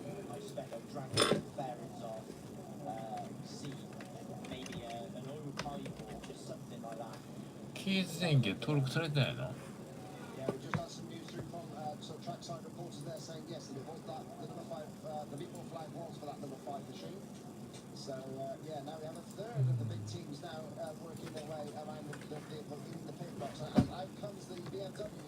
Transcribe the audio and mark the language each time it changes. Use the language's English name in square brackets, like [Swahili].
[English] I suspect they'll drag the fairings off, see maybe an oil pipe or just something like that. [Japanese] ケーズ電気は登録されてないの？ [English] Yeah, we just had some news through from some trackside reporters there saying yes, that it was that the number 5, the meatball flag was for that number 5 machine. So So yeah, now we have a third of the big teams now working their way around the vehicle in the pit box, and out comes the BMW.